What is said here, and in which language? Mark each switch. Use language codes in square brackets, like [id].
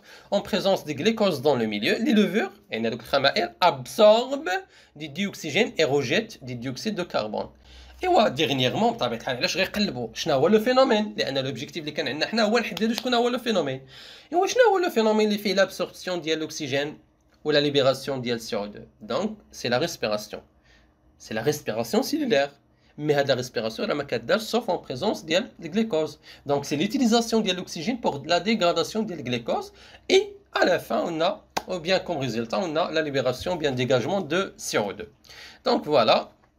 [fr] En présence des glucoses dans le milieu, les levures absorbent du dioxygène et rejettent du dioxyde de carbone. Et dernièrement [ar] بطبيعه الحال علاش غيقلبوا شنو هو لو فينومين لان لوبجيكتيف اللي كان عندنا حنا هو نحددوا شكون هو لو فينومين. ايوا شنو هو لو فينومين اللي فيه لابسوربسيون ديال الاكسجين [fr] ou la libération de CO2. Donc, c'est la respiration. C'est la respiration cellulaire. Mais la respiration, elle est sauf en présence de glucose. Donc, c'est l'utilisation de l'oxygène pour la dégradation de glucose. Et à la fin, on a, ou bien comme résultat, on a la libération, bien dégagement de CO2. Donc, voilà.